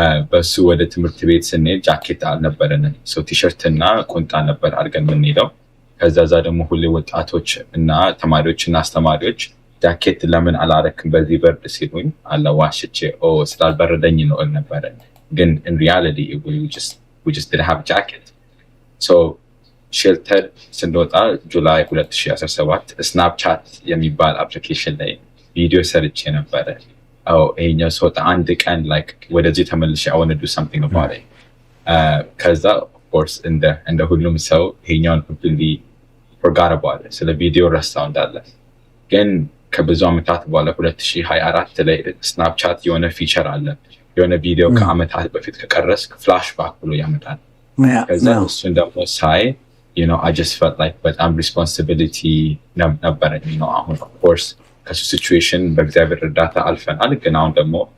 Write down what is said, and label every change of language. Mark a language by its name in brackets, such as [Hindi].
[Amharic] በሱ ወደ ትምህርት ቤት ስንሄድ ጃኬት አልነበረንም። ቲሸርት እና ቁንጣ ነበር አድርገን የምንሄደው። ከዛ ደግሞ ሁሌ ወጣቶች እና ተማሪዎች እና አስተማሪዎች ጃኬት ለምን አላረክም በዚህ በርድ ሲሉኝ አለዋሽቼ ስላልበረደኝ ነው ነበረ። ግን [English] in reality we just didn't have a jacket. [Amharic] ሼልተር ስንወጣ ጁላይ 2017 ስናፕቻት የሚባል አፕሊኬሽን ላይ ቪዲዮ ሰርቼ ነበረ። ይሄኛው ሰው አንድ ቀን ወደዚህ ተመልሼ [English] I want to do something about it. [Amharic] ከዛ [English] of course [Amharic] እንደ ሁሉም ሰው ይሄኛውን [English] completely forgot about it. [Amharic] ስለ ቪዲዮ ረሳው እንዳለ። ግን ከብዙ ዓመታት በኋላ 2024 ላይ ስናፕቻት የሆነ ፊቸር አለ። የሆነ ቪዲዮ ከዓመታት በፊት ከቀረስክ ፍላሽባክ ብሎ ያመጣል። ከዛ እሱን ደግሞ ሳይ [English] I just felt like [Amharic] በጣም responsibility ነበረኝ። አሁን of course ከሱ ሲቹዌሽን በእግዚአብሔር እርዳታ አልፈናል። ግን አሁን ደግሞ